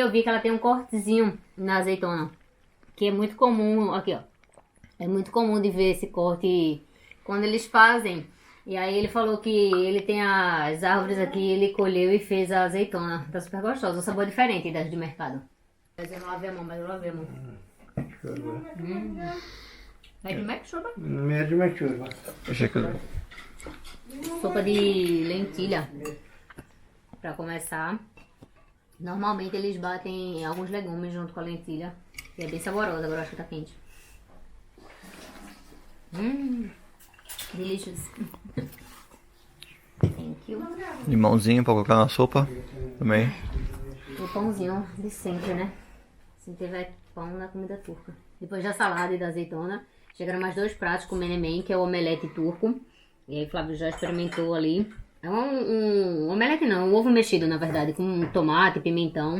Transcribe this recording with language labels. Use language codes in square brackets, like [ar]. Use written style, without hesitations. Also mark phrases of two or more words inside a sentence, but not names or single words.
[pt] Eu vi que ela tem um cortezinho na azeitona, que é muito comum, aqui ó. É muito comum de ver esse corte quando eles fazem. E aí ele falou que ele tem as árvores aqui, ele colheu e fez a azeitona. Tá super gostosa, um sabor diferente das de mercado. Mas eu não lavei a mão, mas eu lavei a mão. [tr] Mercimek çorba? Mercimek çorba. Teşekkür ederim. [pt] Sopa de lentilha. Pra começar. Normalmente eles batem alguns legumes junto com a lentilha. E é bem saborosa, agora eu acho que tá quente. [en] Delicious. Thank you. [pt] Limãozinho pra colocar na sopa também. O pãozinho de sempre, né? Se tiver pão na comida turca. Depois da salada e da azeitona, chegaram mais 2 pratos com menemen, que é o omelete turco. E aí o Flávio já experimentou ali. É um omelete não, um ovo mexido na verdade, com tomate, pimentão.